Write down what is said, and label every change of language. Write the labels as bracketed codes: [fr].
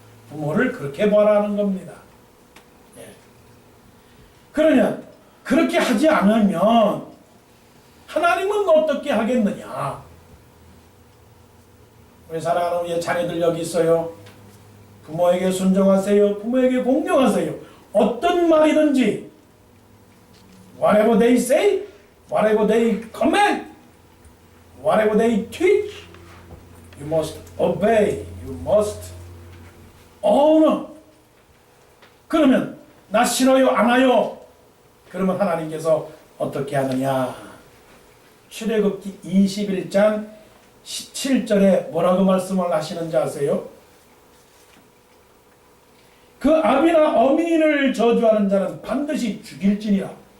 [ko] 부모를 그렇게 바라는 겁니다. 예. 그러면 그렇게 하지 않으면 하나님은 어떻게 하겠느냐? 우리 사랑하는 우리 자녀들 여기 있어요. 부모에게 순종하세요. 부모에게 공경하세요. 어떤 말이든지 [en] whatever they say, whatever they command, whatever they teach, you must obey, you must honor. [ko] 그러면 나 싫어요? 안 와요? 그러면 하나님께서 어떻게 하느냐? 출애굽기 21장 17절에 뭐라고 말씀을 하시는지 아세요? 그 아비나 어미를 저주하는 자는 반드시 죽일지니라.